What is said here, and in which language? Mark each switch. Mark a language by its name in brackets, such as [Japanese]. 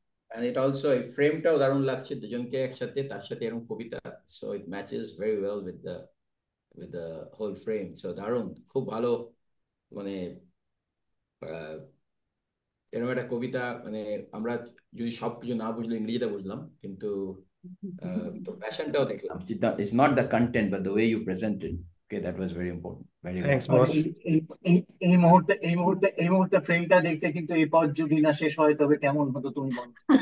[English] And it also [Bangla] ফ্রেমটাও দারুণ লাগছে, দুজনকে একসাথে, তার সাথে এরকম কবিতা, [English] So it matches very well with the whole frame. [Bangla] So দারুণ, খুব ভালো। মানে আহ, এরকম একটা কবিতা, মানে আমরা যদি সবকিছু না বুঝলে ইংরেজিটা বুঝলাম, কিন্তু তোর প্যাশনটাও দেখলাম। [English] It's not the content but the way you presented. Okay, that was very important, very well Thanks, put. [Bangla] আর [English] boss. [Bangla] এই মুহূর্তে ফ্রেমটা দেখতে কিন্তু এই পথ যদি না শেষ হয় তবে কেমন হতো তুমি বলো।